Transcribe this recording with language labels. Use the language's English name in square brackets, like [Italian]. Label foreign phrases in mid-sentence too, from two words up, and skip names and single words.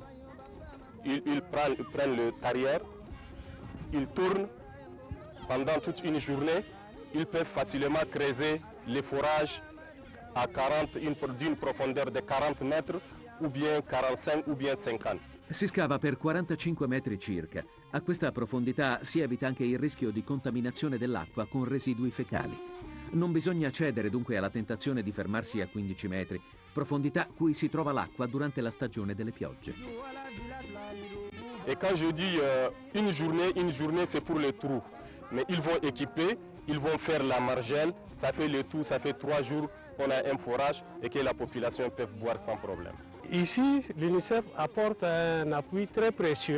[French] Ils prennent le tarière, ils tournent pendant toute une journée. Ils peuvent facilement creuser les forages à d'une profondeur de 40 mètres ou bien 45 ou bien 50. [Italian] Si scava per 45 metri circa. A questa profondità si evita anche il rischio di contaminazione dell'acqua con residui fecali. Non bisogna cedere dunque alla tentazione di fermarsi a 15 metri, profondità cui si trova l'acqua durante la stagione delle piogge. [French] Et quand je dis une journée c'est pour le trou. Mais ils vont équiper, ils vont faire la margelle, ça fait le tout, ça fait 3 jours qu'on a un forage et que la population peut boire sans problème. Ici, l'UNICEF apporte un appui très précieux.